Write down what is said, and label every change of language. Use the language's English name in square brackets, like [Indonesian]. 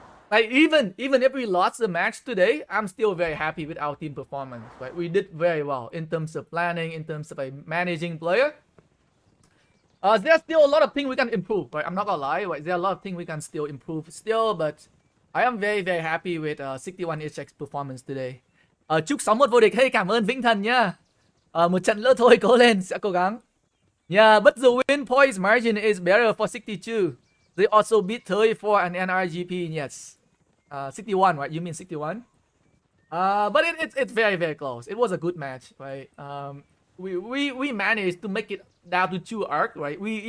[English] Like even if we lost the match today, I'm still very happy with our team performance. Right, we did very well in terms of planning, in terms of managing player. There's still a lot of things we can improve. Right, I'm not gonna lie. Right, there are a lot of things we can still improve still, but I am very very happy with 61HX performance today. [Vietnamese] Chúc 61 vô địch. Hey, cảm ơn Vĩnh Thần nhá. Một trận nữa thôi, cố lên, sẽ cố gắng. [English] Yeah, but the win points margin is better for 62. They also beat 34 and NRGP. Yes, 61, right? You mean 61? But it's very very close. It was a good match, right? We managed to make it down to 2 arc, right?